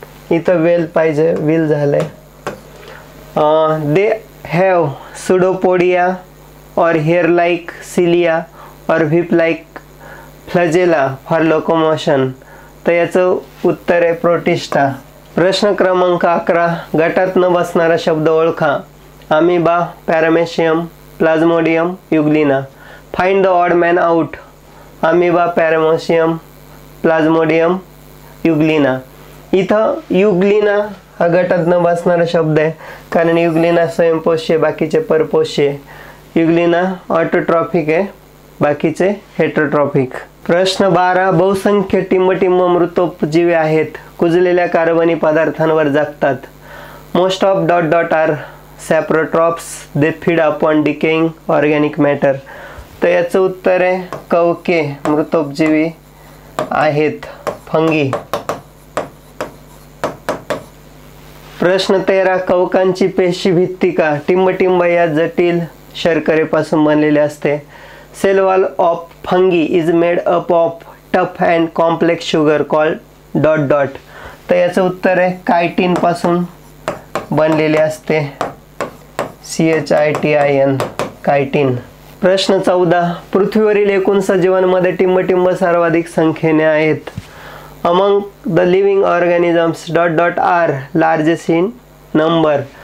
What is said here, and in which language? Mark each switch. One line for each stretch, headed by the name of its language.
Marathi: इथं वेल पाहिजे, विल झालंय.
English: They have pseudopodia or hair-like cilia or whip-like flagella for locomotion.
Marathi: तर याचं उत्तर आहे प्रोटिस्टा. प्रश्न क्रमांक 11. गटात न बसणारा शब्द ओळखा. Amoeba, paramecium, plasmodium, युग्लिना.
English: Find the odd man out. Amoeba, paramecium, plasmodium, euglena.
Marathi: इथं युग्लिना हा गटात न बसणारा शब्द आहे, कारण युग्लिना स्वयंपोषी, बाकीचे परपोषी. युग्लिना ऑटोट्रॉफिक आहे, बाकीचे हेटरोट्रॉफिक. प्रश्न 12. बहुसंख्य टिंबटिंब मृतोपजीवी आहेत, कुजलेल्या कार्बनी पदार्थांवर जगतात.
English: Most of ... are saprotrophs. They feed upon decaying organic matter.
Marathi: तर याचं उत्तर आहे कवके मृतोपजीवी आहेत, फंगी. प्रश्न 13. कवकांची पेशी भित्तिका टिंबटिंब या जटिल शर्करेपासून बनलेले असते.
English: cell wall of fungi is made up of tough and complex sugar called ...
Marathi: तर याचं उत्तर आहे कायटिन पासून बनलेले असते, CHITIN कायटिन. प्रश्न 14. पृथ्वीवरील एकूण सजीवांमध्ये टिंबटिंब सर्वाधिक संख्येने आहेत.
English: Among the living organisms ... are largest in number.